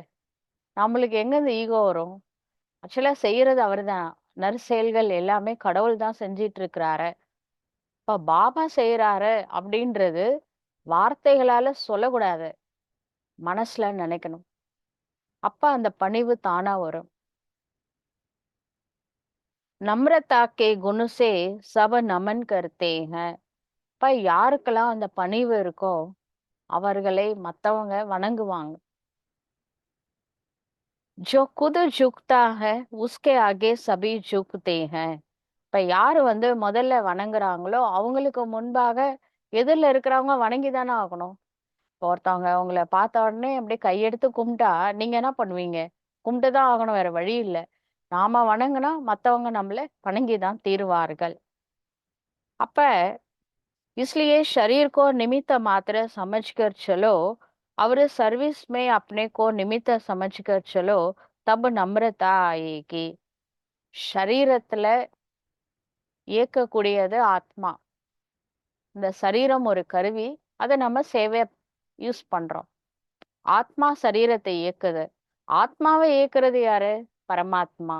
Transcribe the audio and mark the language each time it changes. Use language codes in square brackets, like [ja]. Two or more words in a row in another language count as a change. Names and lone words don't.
[ta] நம்மளுக்கு எங்க இந்த ஈகோ வரும்? ஆக்சுவலா செய்யறது அவர்தான். நற்செயல்கள் எல்லாமே கடவுள் தான் செஞ்சிட்டு இருக்கிறாரு. இப்ப பாபா செய்யறாரு அப்படின்றது வார்த்தைகளால சொல்லக்கூடாது. மனசுல நினைக்கணும். அப்ப அந்த பணிவு தானா வரும். [hi] नम्रता के गुण से सब नमन करते हैं. [ta] இப்ப யாருக்கெல்லாம் அந்த பணிவு இருக்கோ அவர்களை மத்தவங்க வணங்குவாங்க. [hi] जो खुद झुकता है उसके आगे सभी झुकते हैं. [ta] இப்ப யாரு வந்து முதல்ல வணங்குறாங்களோ அவங்களுக்கு முன்பாக எதிரில இருக்கிறவங்க வணங்கி தானே ஆகணும். இப்ப ஒருத்தவங்க உங்களை பார்த்த உடனே அப்படியே கையெடுத்து கும்பிட்டா நீங்க என்ன பண்ணுவீங்க? கும்பிட்டு தான் ஆகணும், வேற வழி இல்ல. நாம வணங்குனா மத்தவங்க நம்மள வணங்கிதான் தீருவார்கள். [hi] அப்ப इसलिए शरीर को निमित्त मात्र समझकर चलो और सर्विस में अपने को निमित्त समझकर चलो, तब नम्रता आएगी. [ta] சரீரத்துல இயக்கக்கூடியது ஆத்மா. இந்த சரீரம் ஒரு கருவி. அதை நம்ம சேவை யூஸ் பண்றோம். ஆத்மா சரீரத்தை இயக்குது. ஆத்மாவை இயக்குறது யாரு? பரமாத்மா.